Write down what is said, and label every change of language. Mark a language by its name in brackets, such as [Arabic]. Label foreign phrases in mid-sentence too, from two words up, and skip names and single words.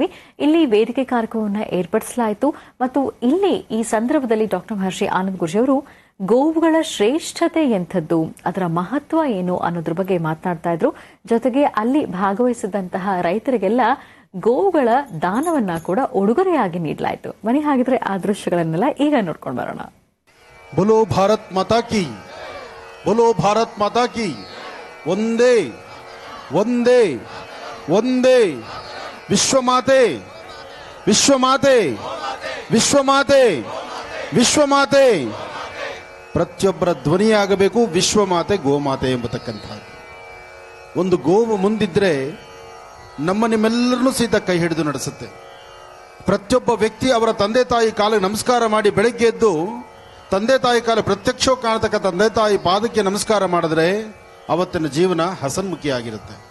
[Kannada] ಇಲ್ಲಿ ವೇದಿಕೆ ಕಾರ್ಯಕ್ರಮವನ್ನು ಏರ್ಪಡಿಸಲಾಯಿತು ಮತ್ತು ಇಲ್ಲಿ ಈ ಸಂದರ್ಭದಲ್ಲಿ ಡಾಕ್ಟರ್ ಮಹರ್ಷಿ ಆನಂದ್ ಗುರೂಜಿ ಅವರು ಗೋವುಗಳ ಶ್ರೇಷ್ಠತೆ ಎಂಥದ್ದು, ಅದರ ಮಹತ್ವ ಏನು ಅನ್ನೋದ್ರ ಬಗ್ಗೆ ಮಾತನಾಡ್ತಾ ಇದ್ರು. ಜೊತೆಗೆ ಅಲ್ಲಿ ಭಾಗವಹಿಸಿದಂತಹ ರೈತರಿಗೆಲ್ಲ ಗೋವುಗಳ ದಾನವನ್ನ ಕೂಡ ಉಡುಗೊರೆಯಾಗಿ ನೀಡಲಾಯಿತು. ಬನ್ನಿ ಹಾಗಿದ್ರೆ ಆ ದೃಶ್ಯಗಳನ್ನೆಲ್ಲ ಈಗ ನೋಡ್ಕೊಂಡು ಬರೋಣ. [Hindi] बोलो भारत माता की, बोलो भारत माता की. वंदे वंदे वंदे विश्वमाते विश्वमाते विश्वमाते ವಿಶ್ವಮಾತೆ. [Kannada] ಪ್ರತಿಯೊಬ್ಬರ ಧ್ವನಿಯಾಗಬೇಕು ವಿಶ್ವಮಾತೆ ಗೋಮಾತೆ ಎಂಬತಕ್ಕಂಥದ್ದು. ಒಂದು ಗೋವು ಮುಂದಿದ್ರೆ ನಿಮ್ಮೆಲ್ಲರನ್ನೂ ಸಹಿತ ಕೈ ಹಿಡಿದು ನಡೆಸುತ್ತೆ. ಪ್ರತಿಯೊಬ್ಬ ವ್ಯಕ್ತಿ ಅವರ ತಂದೆ ತಾಯಿ ಕಾಲಿಗೆ ನಮಸ್ಕಾರ ಮಾಡಿ ಬೆಳಗ್ಗೆ ಎದ್ದು ತಂದೆ ತಾಯಿ ಕಾಲ ಪ್ರತ್ಯಕ್ಷವಾಗಿ ಕಾಣತಕ್ಕ ತಂದೆ ತಾಯಿ ಪಾದಕ್ಕೆ ನಮಸ್ಕಾರ ಮಾಡಿದ್ರೆ ಅವತ್ತಿನ ಜೀವನ ಹಸನ್ಮುಖಿಯಾಗಿರುತ್ತೆ.